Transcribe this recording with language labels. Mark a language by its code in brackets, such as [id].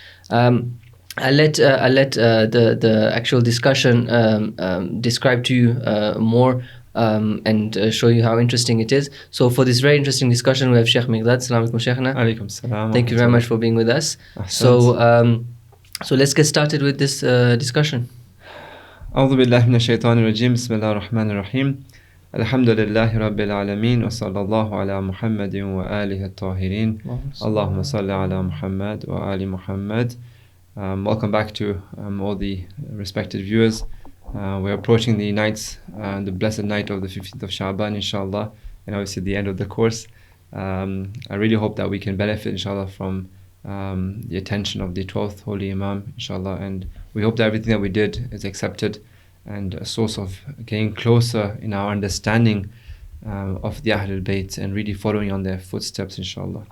[en] I'll let the actual discussion describe to you more and show you how interesting it is. So for this very interesting discussion, we have Shaykh Miqdad. [ar] Assalamu alaikum, Shaykhna. Alaikum salam. [en] Thank you very much for being with us. So let's get started with this discussion. [ar] أعوذ بالله من الشيطان الرجيم بسم الله الرحمن الرحيم الحمد لله رب العالمين وصلى الله على محمد وآله الطاهرين اللهم صل على محمد وآل محمد. [en] Welcome back to all the respected viewers. We're approaching the nights, the blessed night of the 15th of Sha'ban, inshallah, and obviously the end of the course. I really hope that we can benefit, inshallah, from the attention of the 12th Holy Imam, inshallah, and we hope that everything that we did is accepted and a source of getting closer in our understanding of the Ahlul Bayt and really following on their footsteps, inshallah.